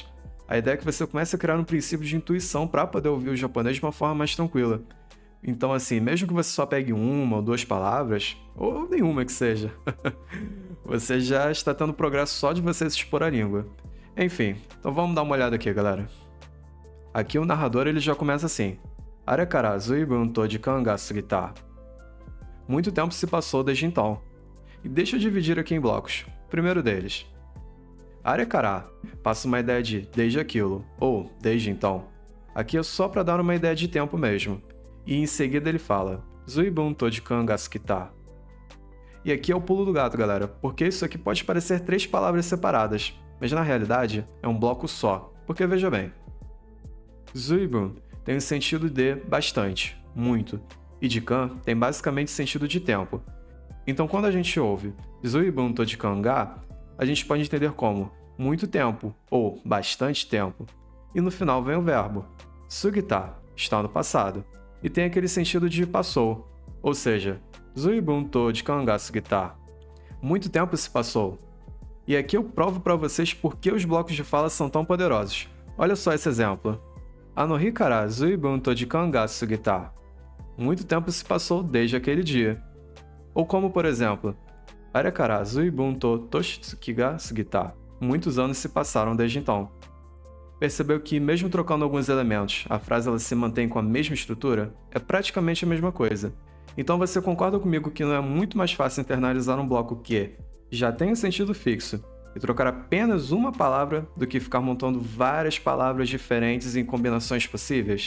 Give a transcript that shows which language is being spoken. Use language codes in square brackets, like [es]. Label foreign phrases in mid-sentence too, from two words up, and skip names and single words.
[pt] A ideia é que você comece a criar um princípio de intuição para poder ouvir o japonês de uma forma mais tranquila. Então, assim, mesmo que você só pegue uma ou duas palavras, ou nenhuma que seja, você já está tendo progresso só de você se expor à língua. Enfim, então vamos dar uma olhada aqui, galera. Aqui o narrador ele já começa assim. [ja] あれからずいぶんと時間が過ぎた. [pt] Muito tempo se passou desde então. E deixa eu dividir aqui em blocos. O primeiro deles. [ja] あれから [pt] passa uma ideia de desde aquilo, ou desde então. Aqui é só para dar uma ideia de tempo mesmo. E em seguida ele fala [ja] ずいぶんと時間が過ぎた. [pt] E aqui é o pulo do gato, galera, porque isso aqui pode parecer três palavras separadas, mas na realidade é um bloco só, porque veja bem. Zuibun tem o sentido de bastante, muito, e jikan tem basicamente sentido de tempo. Então quando a gente ouve [ja] ずいぶんと時間が, [pt] a gente pode entender como muito tempo ou bastante tempo. E no final vem o verbo sugita, está no passado, e tem aquele sentido de passou, ou seja, [ja] ずいぶんと時間が過ぎた. [pt] Muito tempo se passou. E aqui eu provo para vocês por que os blocos de fala são tão poderosos. Olha só esse exemplo. [ja] あの日からずいぶんと時間が過ぎた. [pt] Muito tempo se passou desde aquele dia. Ou como, por exemplo, [ja] あれからずいぶんと年月が過ぎた. [pt] Muitos anos se passaram desde então. Percebeu que, mesmo trocando alguns elementos, a frase ela se mantém com a mesma estrutura? É praticamente a mesma coisa. Então você concorda comigo que não é muito mais fácil internalizar um bloco que já tem um sentido fixo e trocar apenas uma palavra do que ficar montando várias palavras diferentes em combinações possíveis?